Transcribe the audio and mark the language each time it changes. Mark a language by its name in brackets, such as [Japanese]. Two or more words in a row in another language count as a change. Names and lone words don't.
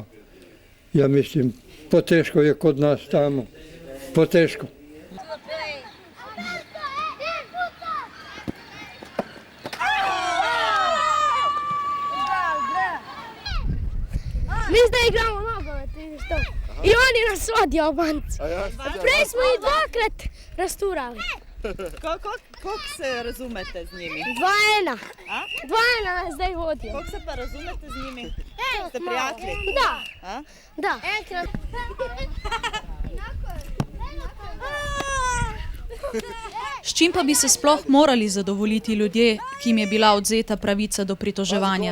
[Serbian] Ja mislim, poteško je kod nas tamo, poteško. [Slovenian] Mi zdaj igramo nogomet, vidiš to. [Serbian] I oni nas vodi Albanci. [Slovenian] Prej smo ih 2-krat rasturali. Kako se razumete z njimi? 2-1. 2-1 nas zdaj vodijo. Kako se pa razumete z njimi? Ste prijatelji? Da. Da. Enkrat. S čim pa bi se sploh morali zadovoljiti ljudje, ki jim je bila odzeta pravica do pritoževanja?